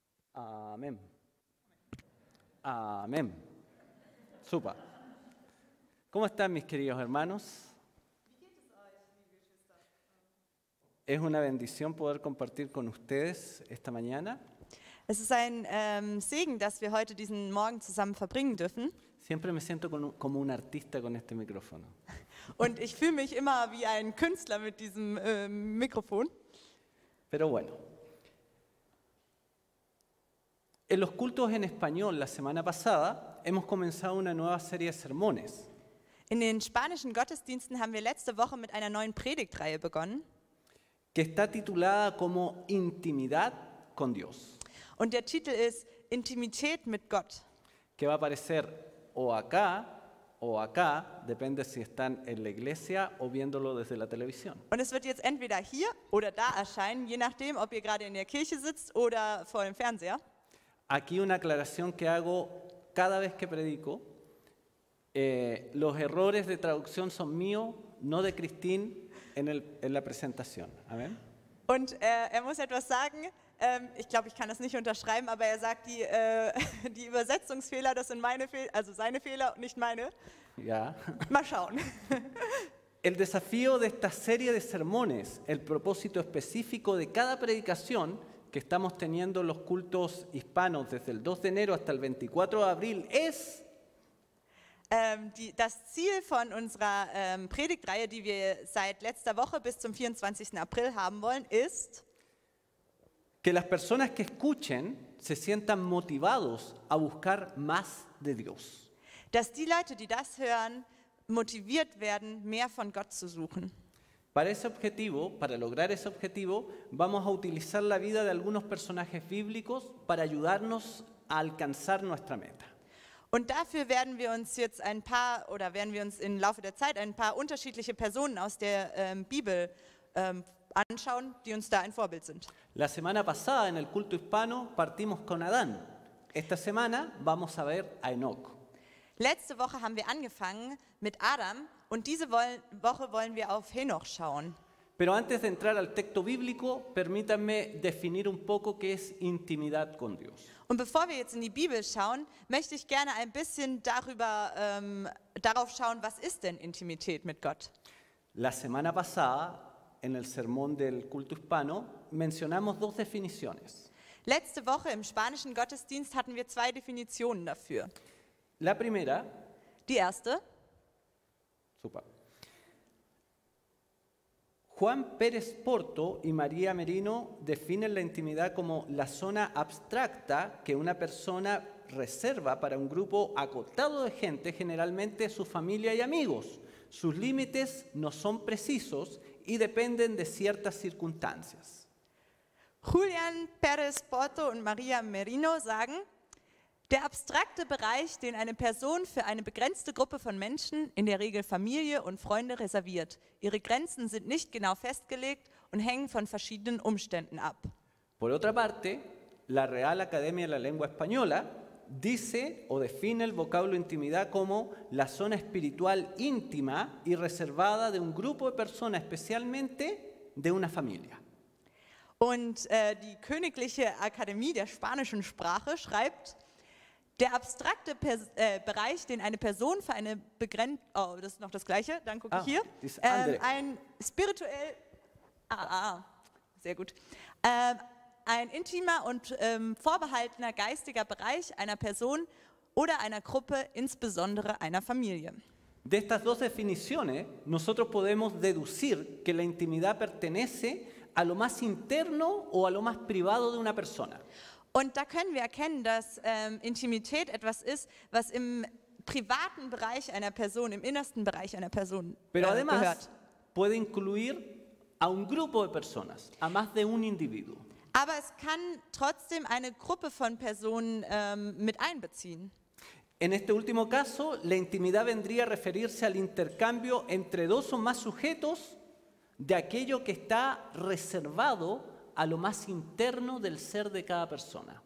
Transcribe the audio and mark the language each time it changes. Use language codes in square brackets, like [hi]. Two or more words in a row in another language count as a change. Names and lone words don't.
[es] Amén. Amén. Super. ¿Cómo están mis queridos hermanos? Es una bendición poder compartir con ustedes esta mañana. [de] Es ist ein Segen, dass wir heute diesen Morgen zusammen verbringen dürfen. [es] Siempre me siento como un artista con este micrófono. [de] Und ich fühle mich immer wie ein Künstler mit diesem Mikrofon. [es] Pero bueno, en los cultos en español la semana pasada hemos comenzado una nueva serie de sermones. [de] In den spanischen Gottesdiensten haben wir letzte Woche mit einer neuen Predigtreihe begonnen. [es] Que está titulada como Intimidad con Dios. [de] Und der Titel ist Intimität mit Gott. [es] Que va a aparecer o acá, depende si están en la iglesia o viéndolo desde la televisión. [de] Und es wird jetzt entweder hier oder da erscheinen, je nachdem, ob ihr gerade in der Kirche sitzt oder vor dem Fernseher. [es] Aquí una aclaración que hago cada vez que predico. Los errores de traducción son míos, no de Cristín en la presentación. Amén. [de] Und muss etwas sagen. Ich glaube, ich kann das nicht unterschreiben, aber er sagt, die Übersetzungsfehler, das sind meine Fehler, also seine Fehler und nicht meine. Ja. Mal schauen. [es] El desafío de esta serie de sermones, el propósito específico de cada predicación que estamos teniendo en los cultos hispanos desde el 2 de enero hasta el 24 de abril es... [de] Das Ziel von unserer Predigtreihe, die wir seit letzter Woche bis zum 24. April haben wollen, ist, [es] que las personas que escuchen se sientan motivados a buscar más de Dios. [de] Dass die Leute, die das hören, motiviert werden, mehr von Gott zu suchen. [es] Para lograr ese objetivo, vamos a utilizar la vida de algunos personajes bíblicos para ayudarnos a alcanzar nuestra meta. [de] Und dafür werden wir uns jetzt im Laufe der Zeit ein paar unterschiedliche Personen aus der Bibel anschauen, die uns da ein Vorbild sind. [es] La semana pasada en el culto hispano partimos con Adán. Esta semana vamos a ver a Enoc. [de] Letzte Woche haben wir angefangen mit Adam und diese Woche wollen wir auf Henoch schauen. [es] Pero antes de entrar al texto bíblico, permítanme definir un poco qué es intimidad con Dios. [de] Und bevor wir jetzt in die Bibel schauen, möchte ich gerne ein bisschen darauf schauen, was ist denn Intimität mit Gott? [es] La semana pasada, en el sermón del culto hispano, mencionamos dos definiciones. [de] Letzte Woche im spanischen Gottesdienst hatten wir zwei Definitionen dafür. [es] La primera, [de] die erste, super. [es] Juan Pérez Porto y María Merino definen la intimidad como la zona abstracta que una persona reserva para un grupo acotado de gente, generalmente su familia y amigos. Sus límites no son precisos y dependen de ciertas circunstancias. [de] Julian Pérez Porto und Maria Merino sagen, der abstrakte Bereich, den eine Person für eine begrenzte Gruppe von Menschen, in der Regel Familie und Freunde, reserviert. Ihre Grenzen sind nicht genau festgelegt und hängen von verschiedenen Umständen ab. [es] Por otra parte, la Real Academia de la Lengua Española dice o define el vocablo intimidad como la zona espiritual íntima y reservada de un grupo de personas, especialmente de una familia. [de] Und die Königliche Akademie der spanischen Sprache schreibt, der abstrakte Bereich, den eine Person für eine begrenzte, das ist noch das Gleiche, dann gucke ich hier, ein spirituell, sehr gut, ein intimer und vorbehaltener geistiger Bereich einer Person oder einer Gruppe, insbesondere einer Familie. [es] De estas dos definiciones, nosotros podemos deducir que la intimidad pertenece a lo más interno o a lo más privado de una persona. [de] Und da können wir erkennen, dass Intimität etwas ist, was im privaten Bereich einer Person, im innersten Bereich einer Person [es] Pero además [de] gehört. [es] Puede incluir a un grupo de personas, a más de un individuo. [de] Aber es kann trotzdem eine Gruppe von Personen mit einbeziehen. [es] En este último caso, la intimidad vendría a referirse al intercambio entre dos o más sujetos de aquello que está reservado a lo más interno del ser de cada persona.